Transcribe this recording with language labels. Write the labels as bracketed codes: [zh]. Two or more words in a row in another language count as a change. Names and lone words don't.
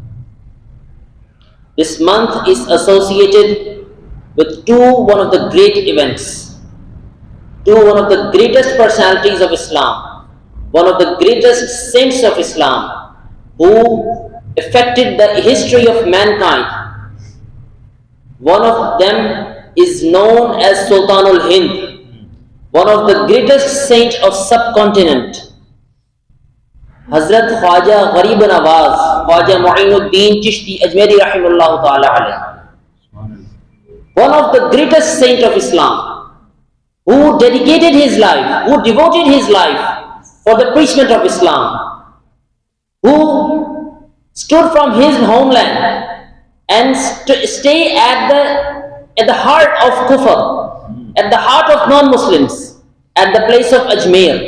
[en] This month is associated with one of the great events, one of the greatest personalities of Islam, one of the greatest saints of Islam, who affected the history of mankind. One of them is known as Sultan al-Hind, one of the greatest saints of subcontinent. Hazrat Khwaja Gharib Nawaz, Khwaja Mu'in Alddin Chishti Ajmeeri [ar] رحمه الله تعالى عليه. [en] One of the greatest saints of Islam, who dedicated his life, who devoted his life for the preachment of Islam, who stood from his homeland and stay at the heart of Kufr, at the heart of non-Muslims, at the place of Ajmeer.